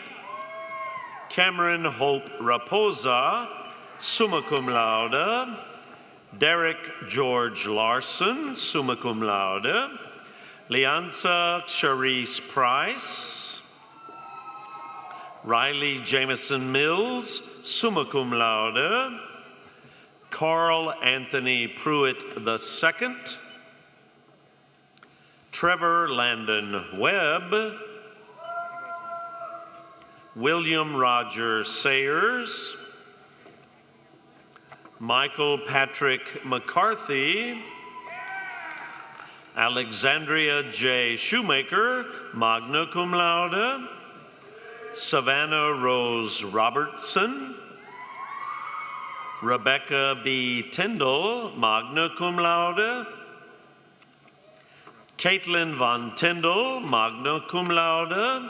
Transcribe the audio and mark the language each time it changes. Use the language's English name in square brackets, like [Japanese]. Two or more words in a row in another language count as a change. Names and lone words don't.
[Latin] Cameron Hope Raposa, summa cum laude. Derek George Larson, summa cum laude. Leanza Charisse Price. Riley Jameson Mills, summa cum laude. Carl Anthony Pruitt II. Trevor Landon Webb. William Roger Sayers. Michael Patrick McCarthy. Alexandria J. Shoemaker, magna cum laude. Savannah Rose Robertson. Rebecca B. Tyndall, magna cum laude. Caitlin Von Tyndall, magna cum laude.